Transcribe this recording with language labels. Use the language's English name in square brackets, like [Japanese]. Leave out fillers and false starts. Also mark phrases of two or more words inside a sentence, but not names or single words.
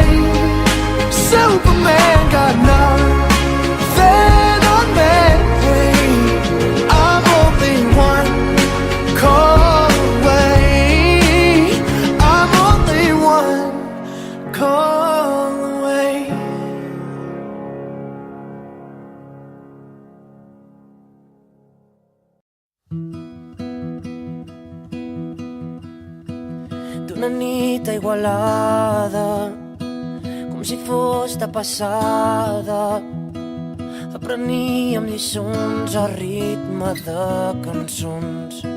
[English] Superman got nothing on me. I'm only one call away. I'm only one call away. [Catalan] D'una nit a Igualada, com si fos de passada, apreníem lliçons a ritme de cançons.